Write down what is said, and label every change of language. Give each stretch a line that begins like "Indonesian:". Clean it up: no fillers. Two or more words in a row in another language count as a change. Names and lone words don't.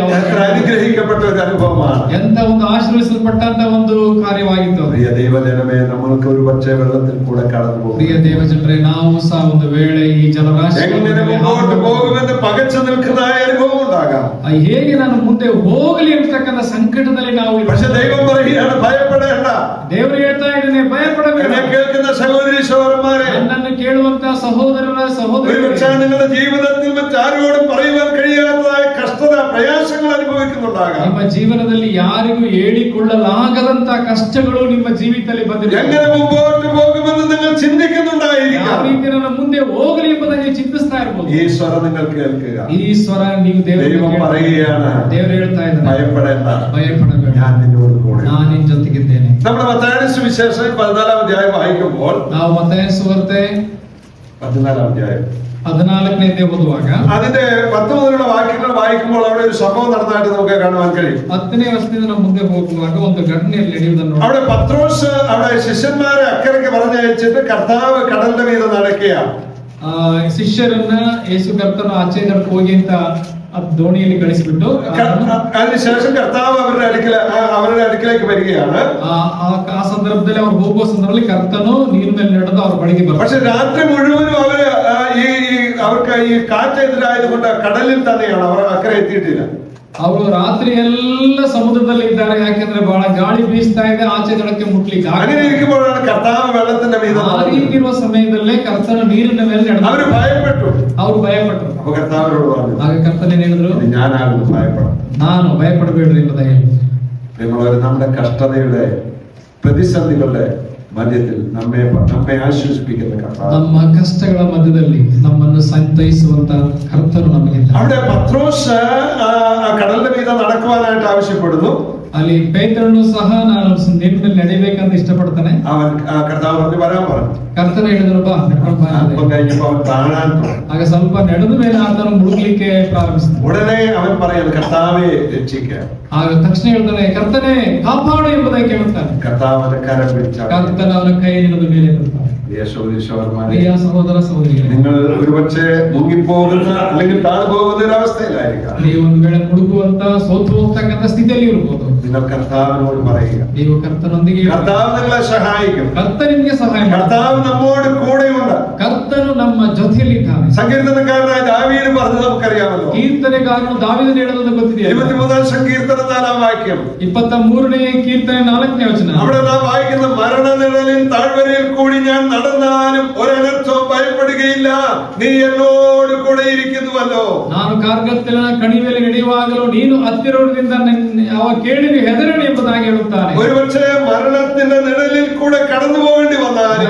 Malayalam: എത്ര അനുഗ്രഹിക്കപ്പെട്ട ഒരു അനുഭവമാണ്.
Kannada: ಎಂತ ಒಂದು ಆಶೀರ್ವದಿಸಲ್ಪಟ್ಟಂತ ಒಂದು ಕಾರ್ಯವಾಗಿತ್ತು.
Malayalam: പ്രിയ ദൈവജനമേ, നമ്മൾക്ക് ഒരു പക്ഷേ വെള്ളത്തിൽ കൂടെ കടന്നു പോകും.
Kannada: ಪ್ರಿಯ ದೇವಜನರೇ, ನಾವು ಸಹ ಒಂದು ವೇಳೆ ಈ ಜಲರಾಶಿ
Malayalam: എങ്ങനെ മുമ്പോട്ട് പോകുമെന്ന് പകച്ചു നിൽക്കുന്നതായ അനുഭവം ഉണ്ടാകാം.
Kannada: ಹೇಗೆ ನಾನು ಮುಂದೆ ಹೋಗಲಿ ಅಂತಕ್ಕಂಥ ಸಂಕಟದಲ್ಲಿ ನಾವು
Malayalam: പക്ഷെ ദൈവം പറയുകയാണ്, ഭയപ്പെടേണ്ട.
Kannada: ದೇವರು ಹೇಳ್ತಾ ಇದ್ದಾನೆ, ಭಯಪಡಬೇಡ.
Malayalam: എന്നെ കേൾക്കുന്ന സഹോദരി സഹോദരന്മാരെ,
Kannada: ನನ್ನನ್ನು ಕೇಳುವಂತ
Malayalam: സഹോദരರ സഹോദരി, നിങ്ങളുടെ ജീവിതത്തിൽ മറ്റാരോടും പറയുവാൻ കഴിയാത്തതായ കഷ്ടത പ്രയാസങ്ങൾ അനുഭവിക്കുന്നുണ്ടാകാം.
Kannada: ನಿಮ್ಮ ಜೀವನದಲ್ಲಿ ಯಾರಿಗೂ ಹೇಳಿಕೊಳ್ಳಲಾಗದಂತ ಕಷ್ಟಗಳು ನಿಮ್ಮ ಜೀವಿತದಲ್ಲಿ ಬಂದಿದೆ.
Malayalam: എങ്ങനെ മുമ്പോട്ട് പോകുമെന്ന് നിങ്ങൾ ചിന്തിക്കുന്നുണ്ടായിരിക്കാം.
Kannada: ಯಾವ ರೀತಿ ನನ್ನ ಮುಂದೆ ಹೋಗಲಿ ಎಂಬುದಾಗಿ ಚಿಂತಿಸ್ತಾ ಇರಬಹುದು.
Malayalam: ഈ സ്വരം നിങ്ങൾ കേൾക്കുക.
Kannada: ಈ ಸ್ವರ ನೀವು
Malayalam: ദൈവം പറയുകയാണ്,
Kannada: ದೇವರು ಹೇಳ್ತಾ ಇದ್ದಾನೆ,
Malayalam: ഭയപ്പെടേണ്ട,
Kannada: ಭಯಪಡಬೇಡ,
Malayalam: ഞാൻ നിന്നോട് കൂടെ.
Kannada: ನಾನು ನಿನ್ನ ಜೊತೆಗಿದ್ದೇನೆ.
Malayalam: നമ്മുടെ മത്തായിയുടെ സുവിശേഷം 14-ാം അധ്യായം വായിക്കുമ്പോൾ,
Kannada: ನಾವು ಮತ್ತಾಯ ಸುವಾರ್ತೆ
Malayalam: 14-ാം അധ്യായം
Kannada: 14ನೇ ಓದುವಾಗ
Malayalam: അതിന്റെ 10 മുതലുള്ള വാക്യങ്ങൾ വായിക്കുമ്പോൾ അവിടെ ഒരു സംഭവം നടന്നതായിട്ട് നമുക്ക് കാണുവാൻ കഴിയും.
Kannada: 10ನೇ ವರ್ಷದಿಂದ ನಾವು ಮುಂದೆ ಹೋಗುವಾಗ ಒಂದು ಘಟನೆಯಲ್ಲಿ ನಡೆಯುವುದನ್ನು
Malayalam: അവിടെ പത്രോസ് അവിടെ ശിഷ്യന്മാരെ അക്കരയ്ക്ക് പറഞ്ഞയച്ചിട്ട് കർത്താവ് കടലിന്റെ മീതെ നടക്കുകയാണ്.
Kannada: ಶಿಷ್ಯರನ್ನ ಯೇಸು ಕರ್ತನ ಆಚೆ ನಡ್ಕೊ ಹೋಗಿ ಅಂತ ದೋಣಿಯಲ್ಲಿ ಕಳಿಸಿಬಿಟ್ಟು
Malayalam: അതിനുശേഷം കർത്താവ് അവരുടെ അടുക്കിലേക്ക് വരികയാണ്.
Kannada: ಆ ಸಂದರ್ಭದಲ್ಲಿ ಅವ್ರು ಹೋಗುವ ಸಂದರ್ಭದಲ್ಲಿ ಕರ್ತನು ನೀರಿನ ಮೇಲೆ ನಡೆದು ಅವ್ರ ಬಳಿಗೆ ಬರ್ತಾರೆ.
Malayalam: പക്ഷെ രാത്രി മുഴുവനും അവർക്ക് ഈ കാറ്റെതിരായതുകൊണ്ട് കടലിൽ തന്നെയാണ്, അവർ അക്കരെ എത്തിയിട്ടില്ല.
Kannada: ಅವರು ರಾತ್ರಿ ಎಲ್ಲ ಸಮುದ್ರದಲ್ಲಿ ಇದ್ದಾರೆ, ಯಾಕೆಂದ್ರೆ ಬಹಳ ಗಾಳಿ ಬೀಸ್ತಾ ಇದೆ, ಆಚೆ ದಡಕ್ಕೆ ಮುಟ್ಲಿಕ್ಕೆ
Malayalam: അങ്ങനെ ഇരിക്കുമ്പോഴാണ് കർത്താവ് വെള്ളത്തിന്റെ മീതെ.
Kannada: ಆ ರೀತಿ ಇರುವ ಸಮಯದಲ್ಲೇ ಕರ್ತನ ನೀರಿನ ಮೇಲೆ ನಡೆದ. ಅವರು ಭಯപ്പെട്ടു. ಅವ್ರು ಭಯಪಟ್ಟರು.
Malayalam: അപ്പൊ കർത്താവിനോട് പറഞ്ഞു,
Kannada: ಆಗ ಕರ್ತನ ಏನ್ ಹೇಳಿದ್ರು,
Malayalam: ഞാനാകുന്നു, ഭയപ്പെടാം.
Kannada: ನಾನು ಭಯಪಡಬೇಡ್ರಿ ಎಂಬುದಾಗಿ ಹೇಳಿದ್ರು.
Malayalam: നമ്മുടെ കഷ്ടതയുടെ പ്രതിസന്ധികളുടെ മധ്യത്തിൽ നമ്മെ ആശ്വസിപ്പിക്കുന്ന കർത്താവ്,
Kannada: ನಮ್ಮ ಕಷ್ಟಗಳ ಮಧ್ಯದಲ್ಲಿ ನಮ್ಮನ್ನು ಸಂತೈಸುವಂತ ಕರ್ತನು ನಮಗಿದ್ದಾರೆ.
Malayalam: അവിടെ പത്രോസ് കടലിന്റെ മീതെ നടക്കുവാനായിട്ട് ആവശ്യപ്പെടുന്നു.
Kannada: ಅಲ್ಲಿ ಪೇತ್ರನು ಸಹ ನಾನು ನೀರಿನಲ್ಲಿ ನಡೆಯಬೇಕಂತ ಇಷ್ಟಪಡ್ತಾನೆ.
Malayalam: അവൻ കർത്താവ് പറഞ്ഞു, വരാൻ പറഞ്ഞു.
Kannada: ಕರ್ತನ ಹೇಳಿದ್ರು, ಬಾ ನಡ್ಕೊಂಡು ಬಾ.
Malayalam: അല്പം കഴിഞ്ഞപ്പോ അവൻ താഴാൻ തുടങ്ങി.
Kannada: ಆಗ ಸ್ವಲ್ಪ ನಡೆದ ಮೇಲೆ ಆತನು ಮುಳುಗಲಿಕ್ಕೆ ಪ್ರಾರಂಭಿಸಿದ.
Malayalam: ഉടനെ അവൻ പറയുന്നു, കർത്താവെ രക്ഷിക്കുക.
Kannada: ಆಗ ತಕ್ಷಣ ಹೇಳ್ತಾನೆ, ಕರ್ತನೆ ಕಾಪಾಡು ಎಂಬುದಾಗಿ ಕೇಳುತ್ತಾನೆ.
Malayalam: കർത്താവിന്റെ കരം പിടിച്ച
Kannada: ಕರ್ತನ ಅವನ ಕೈ ಹಿಡಿದ ಮೇಲೆ ಬರ್ತಾನೆ.
Malayalam: പ്രിയ സഹോദര സഹോദരികളെ, നിങ്ങൾ ഒരുപക്ഷെ മുങ്ങിപ്പോകുന്ന അല്ലെങ്കിൽ താഴ്പോകുന്ന ഒരു അവസ്ഥയിലായിരിക്കാം.
Kannada: ನೀವು ಒಂದು ವೇಳೆ ಮುಳುಗುವಂತ ಸೋತು ಹೋಗ್ತಕ್ಕಂಥ ಸ್ಥಿತಿಯಲ್ಲಿ ಇರಬಹುದು.
Malayalam: നിങ്ങൾ കർത്താവിനോട് പറയുക,
Kannada: ನೀವು ಕರ್ತನೊಂದಿಗೆ
Malayalam: കർത്താവ് നിങ്ങളെ സഹായിക്കും.
Kannada: ಕರ್ತ ನಿಮಗೆ ಸಹಾಯ ಮಾಡ್ತಾನೆ.
Malayalam: കർത്താവ് നമ്മോട് കൂടെയുണ്ട്.
Kannada: ಕರ್ತ ಕರ್ತನು ನಮ್ಮ ಜೊತೆಯಲ್ಲಿದ್ದಾನೆ.
Malayalam: സങ്കീർത്തനക്കാരനായ ദാവീദ് പറഞ്ഞത് നമുക്കറിയാമല്ലോ.
Kannada: ಕೀರ್ತನೆಗಾರನು ದಾವೀದನು ಹೇಳೋದನ್ನು ಗೊತ್ತಿದೆಯಾ?
Malayalam: 23-ാം സങ്കീർത്തനം 4-ാം വാക്യം.
Kannada: 23ನೇ ಕೀರ್ತನೆ 4ನೇ ವಚನ.
Malayalam: അവിടെ നാം വായിക്കുന്ന മരണനിഴലിൻ താഴ്വരയിൽ കൂടി ഞാൻ നടന്നാലും ഒരനർത്ഥവും ഭയപ്പെടുകയില്ല, നീ എന്നോട് കൂടെ ഇരിക്കുന്നുവല്ലോ.
Kannada: ನಾನು ಕಾರ್ಗತ್ತಲಿನ ಕಣಿವೆಯಲ್ಲಿ ನಡೆಯುವಾಗಲೂ ನೀನು ಹತ್ತಿರದಿಂದ ಅವ ಕೇಳಿಗೆ ಹೆದರಣ ಎಂಬುದಾಗಿ ಹೇಳುತ್ತಾನೆ.
Malayalam: ഒരുപക്ഷേ മരണത്തിന്റെ നിഴലിൽ കൂടെ കടന്നു പോകേണ്ടി വന്നാലും